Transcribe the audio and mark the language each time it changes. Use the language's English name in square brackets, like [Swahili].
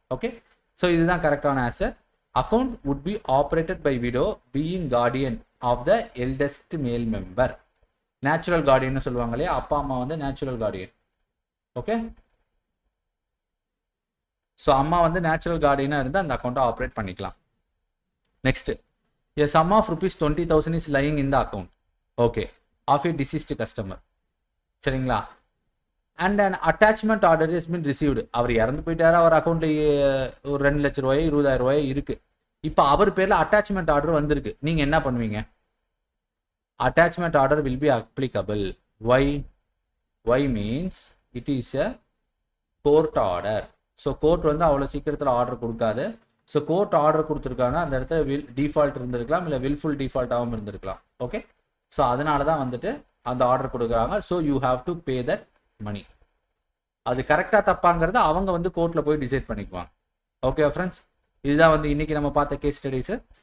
[Tamil] Okay, so இதுதான் கரெக்டான answer. [English] Account would be operated by widow being guardian of the eldest male member. [Tamil] Natural Guardian சொல்லுவாங்க இல்லையா, அப்பா அம்மா வந்து நேச்சுரல் கார்டியன். ஓகே, ஸோ அம்மா வந்து நேச்சுரல் கார்டியனாக இருந்து அந்த அக்கௌண்ட்டை ஆப்ரேட் பண்ணிக்கலாம். [English] Next, a sum of rupees 20,000 is lying in the account, okay, of a deceased customer. [Tamil] சரிங்களா? [English] and an attachment order has been received. [Tamil] அவர் இறந்து போயிட்டாரு, அவர் அக்கௌண்ட்ல ஒரு 2 லட்சம் ரூபாய் 20,000 ரூபாய் இருக்கு. இப்போ அவர் பேர்ல அட்டாச்மெண்ட் ஆர்டர் வந்திருக்கு. நீங்க என்ன பண்ணுவீங்க? [English] attachment order will be applicable. why means it is a court order. [Tamil] So court வந்து அவ்வளோ சீக்கிரத்தில் ஆர்டர் கொடுக்காது. ஸோ கோர்ட் ஆர்டர் கொடுத்துருக்காங்கன்னா அந்த இடத்துல டிஃபால்ட் இருந்திருக்கலாம், இல்லை வில்ஃபுல் டிஃபால்ட்டாகவும் இருந்திருக்கலாம். ஓகே, ஸோ அதனால தான் வந்துட்டு அந்த ஆர்டர் கொடுக்குறாங்க. [English] So you have to pay that money. [Tamil] அது கரெக்டாக தப்பாங்கிறத அவங்க வந்து கோர்ட்டில் போய் டிசைட் பண்ணிக்குவாங்க. ஓகே ஃப்ரெண்ட்ஸ், இதுதான் வந்து இன்னைக்கு நம்ம பார்த்த கேஸ் ஸ்டடீஸு.